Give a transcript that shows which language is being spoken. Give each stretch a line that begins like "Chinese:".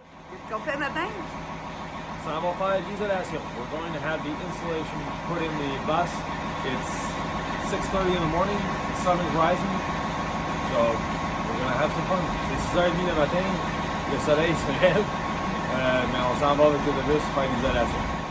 French: Qu'est-ce qu'on fait matin? Ça va faire l'isolation.
English: We're going to have the insulation put in the bus. It's 6:30 in the morning. The sun is rising. So we're going to have some fun.
French: C'est 6h30 le matin. Le soleil se lève. Mais on s'en va avec l'autobus faire l'isolation.